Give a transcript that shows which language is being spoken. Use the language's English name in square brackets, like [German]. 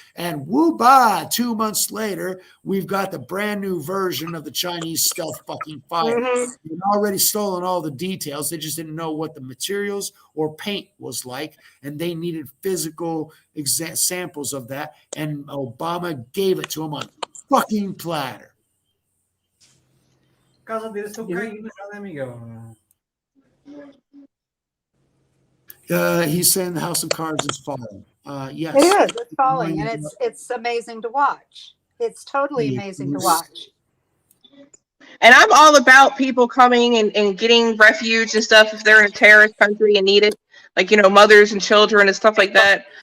[English] And woo-bah, 2 months later, we've got the brand new version of the Chinese stealth fucking fighter. They'd already stolen all the details. They just didn't know what the materials or paint was like. And they needed physical samples of that. And Obama gave it to them on fucking platter. [Portuguese] Casa deles estão caindo já, né, Miguel? [English] He's saying the House of Cards is falling. Yes, it is. It's falling, and it's amazing to watch. It's totally amazing to watch. And I'm all about people coming and getting refuge and stuff if they're in a terrorist country and need it, like mothers and children and stuff like that.